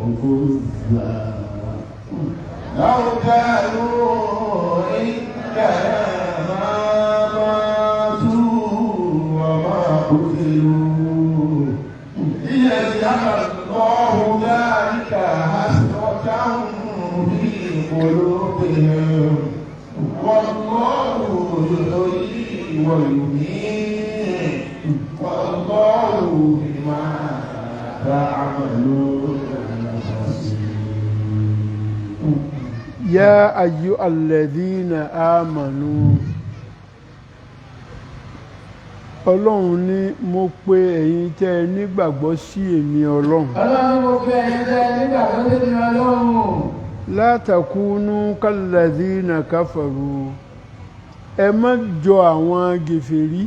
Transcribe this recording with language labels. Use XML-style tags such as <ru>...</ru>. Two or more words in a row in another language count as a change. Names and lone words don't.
<ar>عندنا ما ماتوا وما قتلوا ليجعل الله ذلك حسرة في قلوبهم والله يحيي ويميت والله بما تعملون يا أيها الذين آمنوا</ar> <yo>Ọlọ́run ní mo pè ẹ̀yin tẹ́ ẹ nígbàgbọ́ sí èmi Ọlọ́run. Ọlọ́run ní mo pè ẹ̀yin tẹ́ ẹ nígbàgbọ́ sí èmi Ọlọ́run.</yo> <ar>لا تكونوا كالذين كفروا.</ar> <yo>Ẹ má jọ àwọn gèfèrí.</yo>